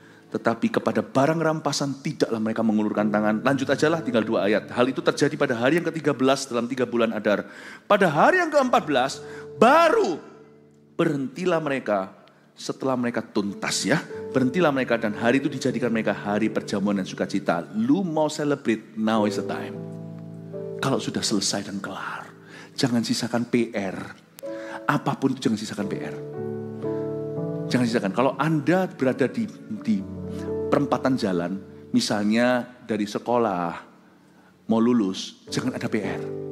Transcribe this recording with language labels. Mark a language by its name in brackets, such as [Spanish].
[Indonesian] Tetapi kepada barang rampasan tidaklah mereka mengulurkan tangan. Lanjut aja lah, tinggal 2 ayat. Hal itu terjadi pada hari yang ke-13 dalam 3 bulan Adar. Pada hari yang ke-14 baru berhentilah mereka setelah mereka tuntas ya. Berhentilah mereka dan hari itu dijadikan mereka hari perjamuan dan sukacita. Lu mau [English] celebrate, now is the time. [Indonesian] Kalau sudah selesai dan kelar. Jangan sisakan PR. Apapun itu jangan sisakan PR. Jangan sisakan. Kalau Anda berada di perempatan jalan, misalnya dari sekolah, mau lulus, jangan ada PR.